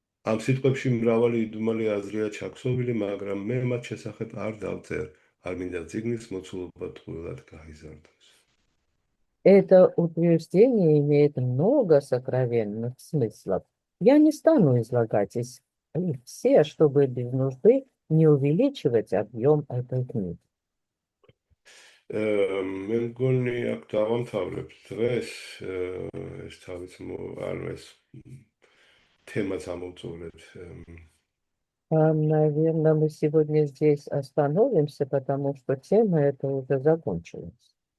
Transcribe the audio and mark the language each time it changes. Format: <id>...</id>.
<ka>Am სიტყვებში მრავალი იდუმალი აზრია ჩაქსოვილი, მაგრამ მე მათ შესახებ არ დავწერ, არ მინდა წიგნის მოცულობა ტყუილად გაიზარდოს.</ka> <ru>Это утверждение имеет много сокровенных смыслов. Я не стану излагать их все, чтобы без нужды не увеличивать объем этой книги.</ru> <ka>მე მგონი აქ დავამთავრებ დღეს ეს თავის ეს თემას ამოვწურებთ.</ka> <ru>Наверное, мы сегодня здесь остановимся, потому что тема эта уже закончилась.</ru>